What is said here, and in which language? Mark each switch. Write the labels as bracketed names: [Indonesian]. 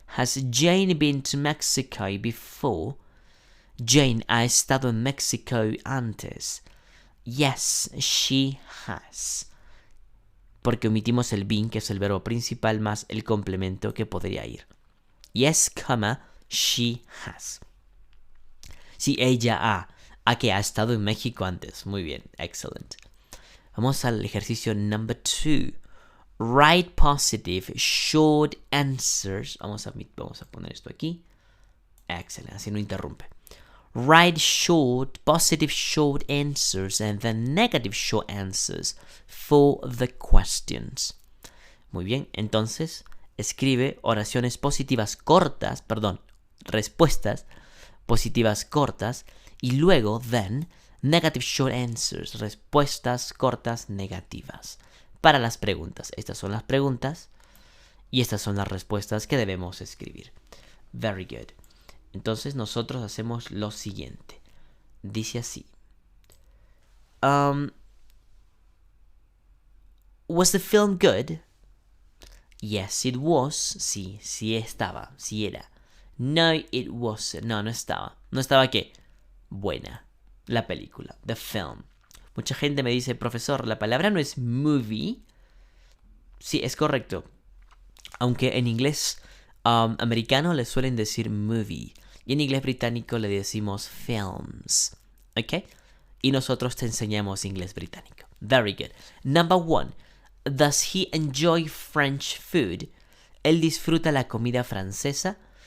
[English] Has Jane been to Mexico before? [Spanish] Jane ha estado en México antes. [English] Yes, she has. [Spanish] Porque omitimos el been, que es el verbo principal, más el complemento que podría ir. [English] Yes, she has. [Spanish] Sí, ella ha. ¿A que ha estado en México antes? Muy bien, excellent. Vamos al ejercicio number 2. [English] Write positive short answers. [Spanish] Vamos a poner esto aquí. Excellent, así no interrumpe. [English] Write positive short answers and then negative short answers for the questions. [Spanish] Muy bien, entonces escribe oraciones positivas cortas, respuestas positivas cortas y luego [English] then negative short answers, [Spanish] respuestas cortas negativas para las preguntas. Estas son las preguntas y estas son las respuestas que debemos escribir. [English] Very good. [Spanish] Entonces nosotros hacemos lo siguiente. Dice así. [English] Was the film good? Yes, it was. [Spanish] Sí, sí estaba, sí era. [English] No, it wasn't. [Spanish] No estaba. ¿No estaba qué? Buena. La película, the film. Mucha gente me dice, profesor, la palabra no es movie. Sí, es correcto. Aunque en inglés americano le suelen decir movie. Y en inglés británico le decimos films. ¿Ok? Y nosotros te enseñamos inglés británico. [English] Very good. Number 1. Does he enjoy French food? [Spanish] ¿Él disfruta la comida francesa?